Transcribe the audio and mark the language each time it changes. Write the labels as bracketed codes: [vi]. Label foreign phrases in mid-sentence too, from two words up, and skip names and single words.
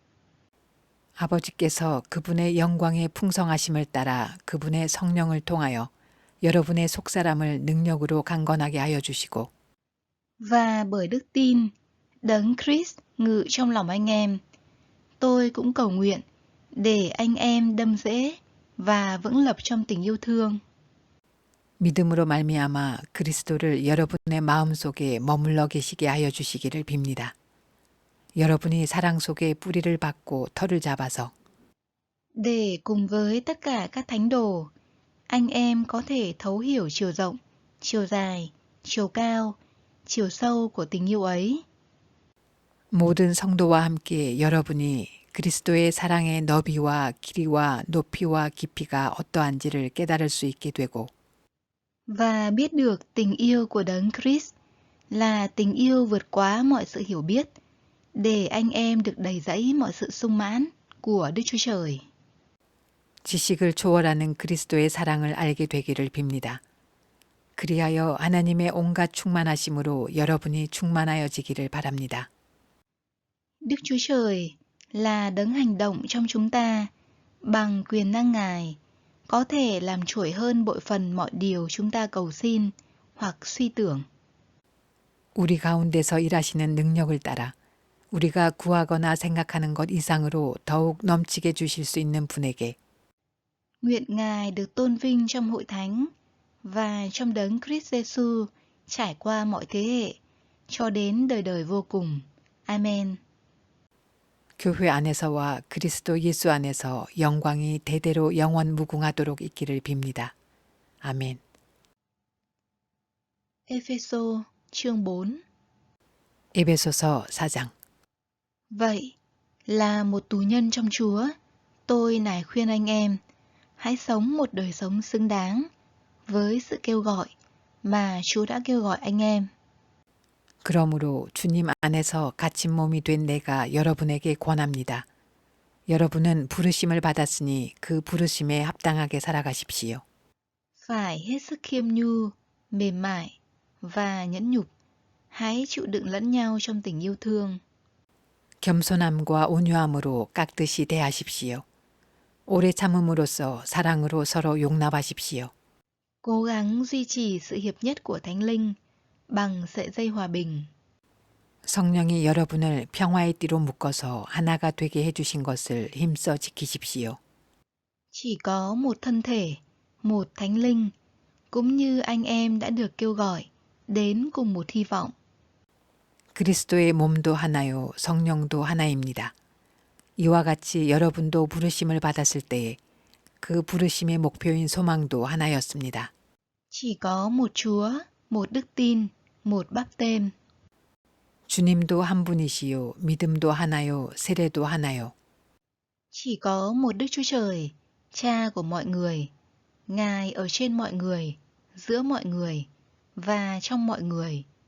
[ko] 아버지께서 그분의 영광의 풍성하심을 따라 그분의 성령을 통하여 여러분의 속사람을 능력으로 강건하게 하여 주시고 [vi] Và bởi đức tin, Đấng Christ ngự trong lòng anh em, tôi cũng cầu nguyện để anh em đâm rễ và vững lập trong tình yêu thương. [ko] 믿음으로 말미암아 그리스도를 여러분의 마음속에 머물러 계시게 하여 주시기를 빕니다. 여러분이 사랑 속에 뿌리를 받고 털을 잡아서 [vi] Để cùng với tất cả các thánh đồ, anh em có thể thấu hiểu chiều rộng, chiều dài, chiều cao, chiều sâu của tình yêu ấy. [ko] 모든 성도와 함께 여러분이 그리스도의 사랑의 너비와 길이와 높이와 깊이가 어떠한지를 깨달을 수 있게 되고 [vi] Và biết được tình yêu của Đấng Christ là tình yêu vượt quá mọi sự hiểu biết, để anh em được đầy dẫy mọi sự sung mãn của Đức Chúa Trời. [ko] 지식을 초월하는 그리스도의 사랑을 알게 되기를 빕니다. 그리하여 하나님의 온갖 충만하심으로 여러분이 충만하여지기를 바랍니다. [vi] Đức Chúa Trời là Đấng hành động trong chúng ta bằng quyền năng Ngài, có thể làm trội hơn bội phần mọi điều chúng ta cầu xin hoặc suy tưởng. [ko] 우리 가운데서 일하시는 능력을 따라 우리가 구하거나 생각하는 것 이상으로 더욱 넘치게 주실 수 있는 분에게 [vi] Nguyện Ngài được tôn vinh trong hội thánh và trong Đấng Christ Jesus trải qua mọi thế hệ, cho đến đời đời vô cùng. Amen. [ko] 교회 안에서와 그리스도 예수 안에서 영광이 대대로 영원 무궁하도록 있기를 빕니다. 아멘. [vi] Ê-phê-sô chương 4. [ko] 에베소서 4장. [vi] Vậy là một tù nhân trong Chúa, tôi nài khuyên anh em, hãy sống một đời sống xứng đáng với sự kêu gọi mà Chúa đã kêu gọi anh em. [ko] 그러므로 주님 안에서 갇힌 몸이 된 내가 여러분에게 권합니다. 여러분은 부르심을 받았으니 그 부르심에 합당하게 살아가십시오. [vi] Phải hết sức khiêm nhu, mềm mại và nhẫn nhục, hãy chịu đựng lẫn nhau trong tình yêu thương. [ko] 겸손함과 온유함으로 깍듯이 대하십시오. 오래 참음으로써 사랑으로 서로 용납하십시오. [vi] Cố gắng duy trì sự hiệp nhất của Thánh Linh bằng sợi dây hòa bình. [ko] 성령이 여러분을 평화의 띠로 묶어서 하나가 되게 해주신 것을 힘써 지키십시오. [vi] Chỉ có một thân thể, một Thánh Linh, cũng như anh em đã được kêu gọi đến cùng một hy vọng. [ko] 그리스도의 몸도 하나요, 성령도 하나입니다. 이와 같이 여러분도 부르심을 받았을 때에 그 부르심의 목표인 소망도 하나였습니다. [vi] Chỉ có một Chúa, một đức tin, một báp têm. [ko] 주님도 한 분이시요, 믿음도 하나요, 세례도 하나요. [vi] Chỉ có một Đức Chúa Trời, Cha của mọi người, Ngài ở trên mọi người, giữa mọi người và trong mọi người.